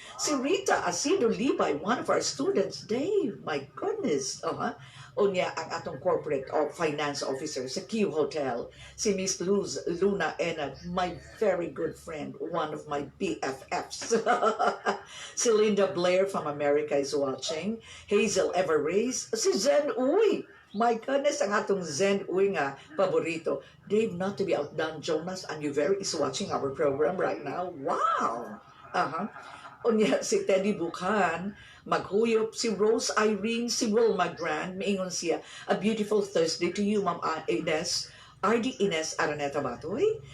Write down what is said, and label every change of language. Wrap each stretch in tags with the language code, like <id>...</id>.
<en>Si Rita Asido Libay, one of our students, Dave. My goodness.</en> <ceb>Unya ang atong</ceb> <en>corporate or finance officer sa Q Hotel, si Miss Luna Enad, my very good friend, one of my BFFs. Si Linda Blair from America is watching. Hazel Everrace, si Zen Uy. My goodness,</en> <ceb>ang atong Zen Uy nga paborito.</ceb> <en>Dave, not to be outdone, Jonas and Uver is watching our program right now.</en> <ceb>Wow! Unya si Teddy Buchan, maghuyop si Rose Irene, si Wilma Grand, maingon siya,</ceb> <en>a beautiful Thursday to you,</en> <ceb>Ma'am Ines, ARDY Araneta Batoy.</ceb>